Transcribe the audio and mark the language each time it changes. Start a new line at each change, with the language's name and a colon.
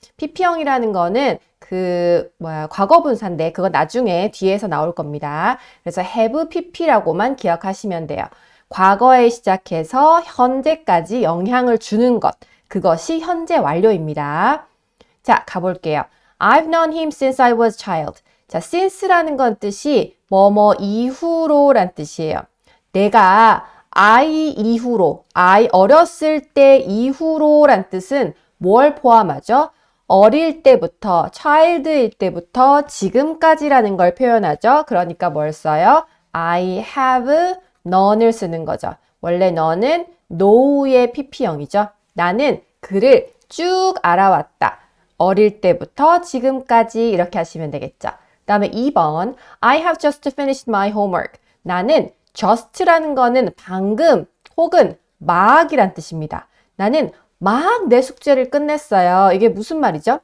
Korean: pp형이라는 거는 과거 분사인데 그거 나중에 뒤에서 나올 겁니다. 그래서 have pp라고만 기억하시면 돼요. 과거에 시작해서 현재까지 영향을 주는 것, 그것이 현재 완료입니다. 자, 가볼게요.
English: I've known him since I was a child.
Korean: 자, since라는 건 뜻이 뭐뭐 이후로 란 뜻이에요. 내가 I 이후로, I 어렸을 때 이후로 란 뜻은 뭘 포함하죠? 어릴 때부터, child일 때부터 지금까지라는 걸 표현하죠. 그러니까 뭘 써요?
English: I have known
Korean: 을 쓰는 거죠. 원래 know는 know의 pp형이죠. 나는 그를 쭉 알아왔다. 어릴 때부터 지금까지 이렇게 하시면 되겠죠. 그 다음에 2번
English: I have just finished my homework.
Korean: 나는 just라는 거는 방금 혹은 막이란 뜻입니다. 나는 막 내 숙제를 끝냈어요. 이게 무슨 말이죠?